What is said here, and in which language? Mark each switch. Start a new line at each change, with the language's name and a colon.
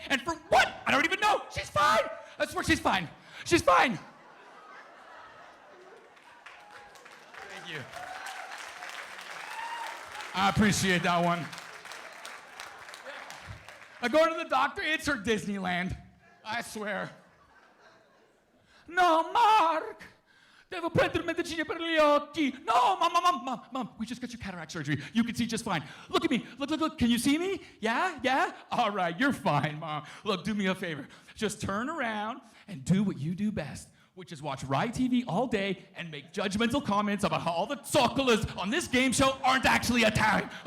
English: And for what? I don't even know. She's fine. I swear she's fine. She's fine. Thank you. I appreciate that one. I go to the doctor, it's her Disneyland. I swear. No, Mark.
Italian: Devo prendere medicine per gli occhi.
English: No, mom, we just got your cataract surgery. You can see just fine. Look at me. Look. Can you see me? Yeah? All right, you're fine, Mom. Look, do me a favor. Just turn around and do what you do best, which is watch Rai TV all day and make judgmental comments about how all the zoccolas on this game show aren't actually Italian.